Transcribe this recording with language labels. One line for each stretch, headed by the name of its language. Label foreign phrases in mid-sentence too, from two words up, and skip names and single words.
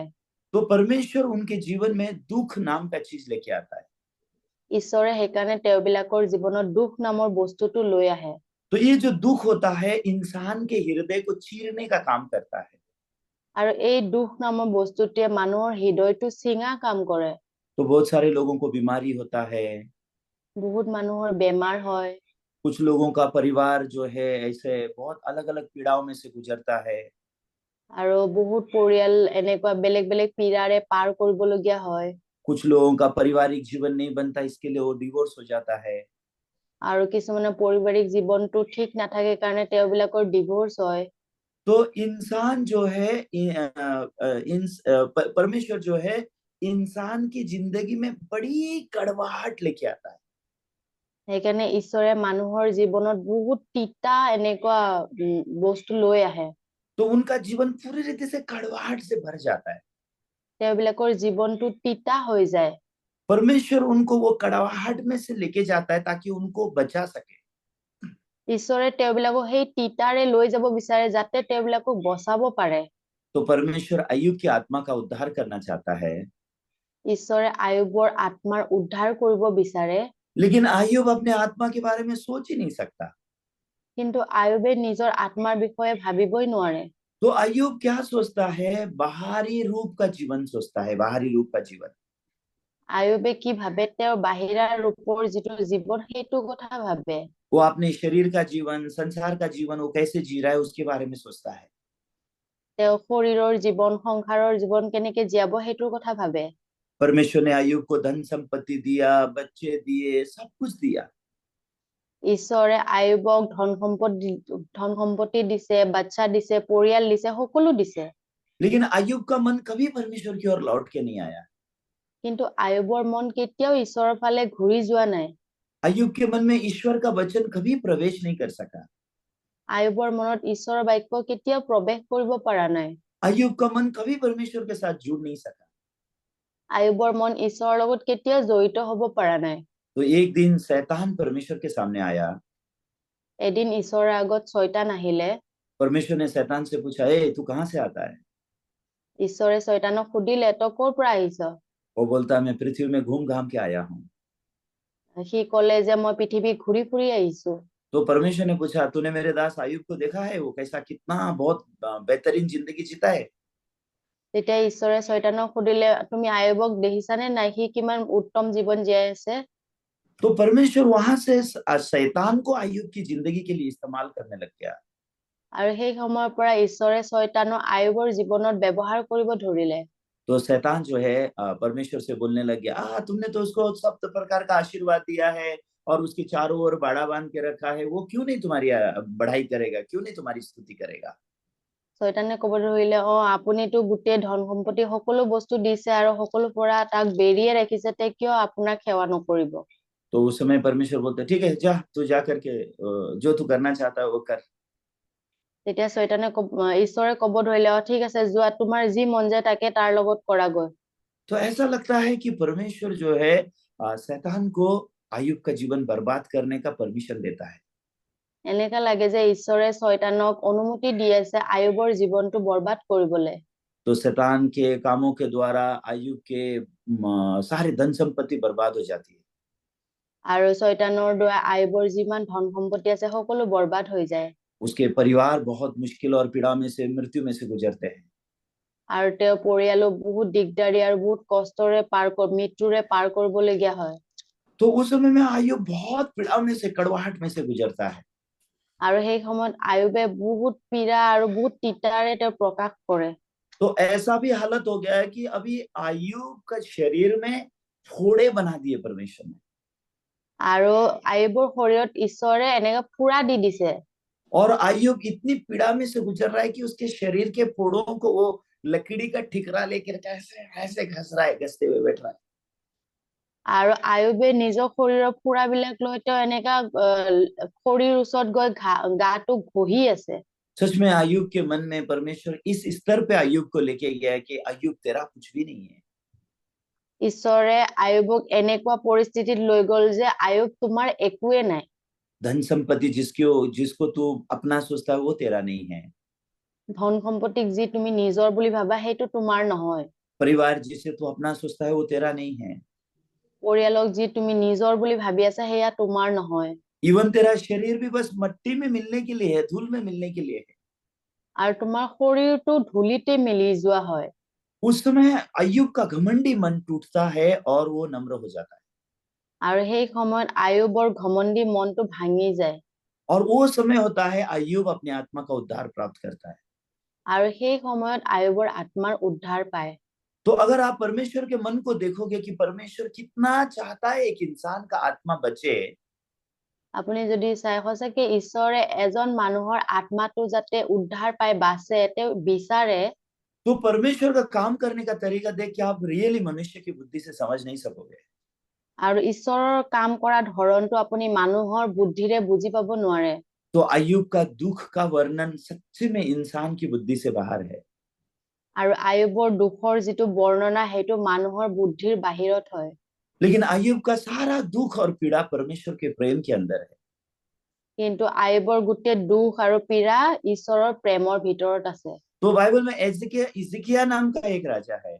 Hindi: तो परमेश्वर उनके जीवन में दुख नाम का चीज लेके आता है।
Assamese: ঈশ্বৰে সেইকাৰণে তেওঁবিলাকৰ জীৱনত দুখ নামৰ বস্তুটো লৈ আহে।
Hindi: तो ये जो दुख होता है इंसान के हृदय को चीरने का काम करता है।
Assamese: আৰু এই দুখ নামৰ বস্তুটোৱে মানুহৰ হৃদয়টো ছিঙা কাম কৰে।
Hindi: तो बहुत सारे लोगों को बीमारी होता है,
Assamese: বহুত মানুহৰ বেমাৰ হয়।
Hindi: कुछ लोगों का परिवार जो है ऐसे बहुत अलग अलग पीड़ाओं में से गुजरता है।
Assamese: আৰু বহুত পৰিয়াल এনেকুৱা বেলেগ বেলেग পীড়াৰে পাৰ কৰিবলগীয়া হয়।
Hindi: कुछ लोगों का पारिवारिक जीवन नहीं बनता, इसके लिए वो डिवोर्स हो जाता है।
Assamese: আৰু কিছুমানৰ পাৰিবাৰিক জীৱনটো ঠিক নাথাকে কাৰণে তেওঁবিলাকৰ ডিভোৰ্স হয়।
Hindi: तो इंसान जो है परमेश्वर जो है इंसान की जिंदगी में बड़ी कड़वाहट लेके आता है।
Assamese: সেইকাৰণে ঈশ্বৰে মানুহৰ জীৱনত বহুত তিতা এনেকুৱা বস্তু লৈ আহে।
Hindi: तो उनका जीवन पूरी रीति से कड़वाहट से भर जाता है।
Assamese: তেওঁবিলাকৰ জীৱনটো তিতা হৈ যায়।
Hindi: परमेश्वर उनको वो कड़वाहट में से लेके जाता है ताकि उनको बचा सके।
Assamese: ঈশ্বৰে তেওঁবিলাকক সেই তিতাৰে লৈ যাব বিচাৰে যাতে তেওঁবিলাকক বচাব পাৰে।
Hindi: तो परमेश्वर अय्यूब की आत्मा का उद्धार करना चाहता है,
Assamese: ঈশ্বৰে আয়ুবৰ আত্মাৰ উদ্ধাৰ কৰিব বিচাৰে।
Hindi: लेकिन अय्यूब अपने आत्मा के बारे में सोच ही नहीं सकता।
Assamese: কিন্তু আয়ুবে নিজৰ আত্মাৰ বিষয়ে ভাবিবই নোৱাৰে।
Hindi: तो अय्यूब क्या सोचता है, बाहरी रूप का जीवन सोचता है, बाहरी रूप का जीवन।
Assamese: আয়ুবে কি ভাবে, তেওঁৰ বাহিৰা ৰূপৰ যিটো জীৱন সেইটো কথা ভাবে।
Hindi: वो अपने शरीर का जीवन, संसार का जीवन वो कैसे जी रहा है उसके बारे में सोचता है।
Assamese: তেওঁ শৰীৰৰ জীৱন, সংসাৰৰ জীৱন কেনেকে জীয়াব সেইটোৰ কথা ভাবে।
Hindi: परमेश्वर ने अय्यूब को धन संपत्ति दिया, बच्चे दिए, सब कुछ दिया।
Assamese: ঈশ্বৰে আয়ুবক ধন সম্পত্তি দিছে, বাচ্চা দিছে, পৰিয়াল দিছে, সকলো দিছে।
Hindi: लेकिन अय्यूब का मन कभी परमेश्वर की ओर लौट के नहीं आया।
Assamese: কিন্তু আয়ুবৰ মন কেতিয়াও ঈশ্বৰৰ ফালে ঘূৰি যোৱা নাই।
Hindi: अय्यूब के मन में ईश्वर का वचन कभी प्रवेश नहीं कर सका।
Assamese: আয়ুবৰ মনত ঈশ্বৰৰ বাক্য কেতিয়াও প্ৰৱেশ কৰিব পৰা নাই।
Hindi: अय्यूब का मन कभी परमेश्वर के साथ जुड़ नहीं सका।
Assamese: আয়ুবৰ মন ঈশ্বৰৰ লগত কেতিয়াও জড়িত হ'ব পৰা নাই।
Hindi: तो एक दिन शैतान परमेश्वर के सामने आया।
Assamese: এদিন ঈশ্বৰৰ আগত শয়তান আহিলে।
Hindi: परमेश्वर ने शैतान से पूछा, ए तू कहाँ से आता है?
Assamese: ঈশ্বৰে শয়তানক সুধিলে, তই ক'ৰ পৰা আহিছ?
Hindi: वो बोलता, मैं पृथ्वी में घूम घाम के आया हूँ।
Assamese: সি ক'লে যে মই পৃথিৱী ঘূৰি ফুৰি আহিছো।
Hindi: तो परमेश्वर ने पूछा, तूने मेरे दास अय्यूब को देखा है? वो कैसा कितना बहुत बेहतरीन जिंदगी जीता है।
Assamese: তেতিয়া ঈশ্বৰে শয়তানক সুধিলে, তুমি আয়ুবক দেখিছানে নাই, সি কিমান উত্তম জীৱন জীয়াই আছে।
Hindi: तो परमेश्वर वहां से शैतान को अय्यूब की जिंदगी के लिए इस्तेमाल करने लग गया।
Assamese: আৰু সেই সময়ৰ পৰা ঈশ্বৰে শয়তানক আয়ুবৰ জীৱনত ব্যৱহাৰ কৰিব ধৰিলে।
Hindi: तो शैतान जो है परमेश्वर से बोलने लग गया, तुमने तो उसको सब प्रकार का आशीर्वाद दिया है और उसके चारों ओर बाड़ा बांध के रखा है, वो क्यों नहीं तुम्हारी बढ़ाई करेगा, क्यों नहीं तुम्हारी स्तुति करेगा।
Assamese: শয়তানে ক'ব ধৰিলে, আপুনিতো গোটেই ধন সম্পত্তি সকলো বস্তু দিছে আৰু সকলো পৰা তাক বেৰিয়ে ৰাখিছে, তে কিয় আপোনাক সেৱা নকৰিব।
Hindi: तो उस समय परमेश्वर बोलते, ठीक है जा तू जा करके जो तू करना चाहता है वो कर।
Assamese: তেতিয়া ঈশ্বৰে ক'ব ধৰিলে, ঠিক আছে যোৱা, তোমাৰ যি মন যায় তাকে তাৰ লগত কৰাগৈ।
Hindi: तो ऐसा लगता है कि परमेश्वर जो है शैतान को अय्यूब का जीवन बर्बाद करने का परमिशन देता है।
Assamese: এনেকা লাগে যে ঈশ্বৰে শয়তানক অনুমতি দি আছে আয়ুবৰ জীৱনটো বৰবাদ কৰিবলৈ।
Hindi: तो शैतान के कामों के द्वारा अय्यूब के सारी धन संपत्ति बर्बाद हो जाती है।
Assamese: আৰু শয়তানৰ দ্বাৰা আয়ুবৰ যিমান ধন সম্পত্তি আছে সকলো বৰবাদ হৈ যায়।
Hindi: उसके परिवार बहुत मुश्किल और पीड़ा में से, मृत्यु में से गुजरते हैं।
Assamese: আৰু তেওঁৰ পৰিয়ালো বহুত দিগদাৰী আৰু বহুত কষ্টৰে মৃত্যুৰে পাৰ কৰিবলগীয়া হয়।
Hindi: तो उस समय में अय्यूब बहुत पीड़ा में से, कड़वाहट में से गुजरता है।
Assamese: আৰু সেই সময়ত আয়ুবে বহুত পীড়া আৰু বহুত তিতাৰে তেওঁ প্ৰকাশ কৰে।
Hindi: तो ऐसा भी हालत हो गया है कि अभी अय्यूब का शरीर में फोड़े बना दिए परमेश्वर ने।
Assamese: আৰু আয়ুবৰ শৰীৰত ঈশ্বৰে এনেকে ফুৰা দি দিছে।
Hindi: और अय्यूब इतनी पीड़ा में से गुजर रहा है कि उसके शरीर के फोड़ों को वो लकड़ी का ठिकरा लेकर ऐसे ऐसे घस रहा है, घसते हुए बैठ रहा है।
Assamese: আৰু আয়ুবে নিজৰ শৰীৰৰ ফুৰাবিলাক লৈ তেওঁ এনেকা খৰিৰ ওচৰত গৈ গাটো ঘঁহি আছে।
Hindi: सच में अय्यूब के मन में परमेश्वर इस स्तर पे अय्यूब को लेके गया है कि अय्यूब तेरा कुछ भी नहीं है।
Assamese: ঈশ্বৰে আয়ুবক এনেকুৱা পৰিস্থিতিত লৈ গ'ল যে আয়ুব তোমাৰ একোৱে নাই।
Hindi: धन संपत्ति जिसको जिसको तू अपना सोचता है वो तेरा नहीं है।
Assamese: ধন সম্পত্তিক যি তুমি নিজৰ বুলি ভাবা সেইটো তোমাৰ নহয়।
Hindi: परिवार जिसे तू अपना सोचता है वो तेरा नहीं है।
Assamese: পৰিয়ালক যি তুমি নিজৰ বুলি ভাবি আছা সেয়া তোমাৰ নহয়।
Hindi: इवन तेरा शरीर भी बस मट्टी में मिलने के लिए है, धूल में मिलने के लिए है।
Assamese: আৰু তোমাৰ শৰীৰটো ধূলিতে মিলি যোৱা হয়।
Hindi: उस समय अय्यूब का घमंडी मन टूटता है और वो नम्र हो जाता है।
Assamese: আৰু সেই সময়ত আয়ুবৰ ঘমণ্ডি মনটো ভাঙি যায়।
Hindi: और वो समय होता है अय्यूब अपनी आत्मा का उद्धार प्राप्त करता है।
Assamese: আৰু সেই সময়ত আয়ুবৰ আত্মাৰ উদ্ধাৰ পায়।
Hindi: तो अगर आप परमेश्वर के मन को देखोगे कि परमेश्वर कितना चाहता है एक इंसान का आत्मा बचे,
Assamese: আপুনি যদি চাই সঁচাকে ঈশ্বৰে এজন মানুহৰ আত্মাটো যাতে উদ্ধাৰ পাই বাচে তেওঁ বিচাৰে,
Hindi: तो परमेश्वर का काम करने का तरीका देख के आप रियली मनुष्य की बुद्धि से समझ नहीं सकोगे।
Assamese: আৰু ঈশ্বৰৰ কাম কৰা ধৰণটো আপুনি মানুহৰ বুদ্ধিৰে বুজি পাব নোৱাৰে।
Hindi: तो अय्यूब का दुख का वर्णन सच्ची में इंसान की बुद्धि से बाहर है।
Assamese: আৰু আয়ুবৰ দুখৰ যিটো বৰ্ণনা সেইটো মানুহৰ বুদ্ধিৰ বাহিৰত হয়।
Hindi: लेकिन अय्यूब का सारा दुख और पीड़ा परमेश्वर के प्रेम के अंदर है।
Assamese: কিন্তু আয়ুবৰ গোটেই দুখ আৰু পীড়া ঈশ্বৰৰ প্ৰেমৰ ভিতৰত আছে।
Hindi: तो बाइबल में इजिकिया नाम का एक राजा है।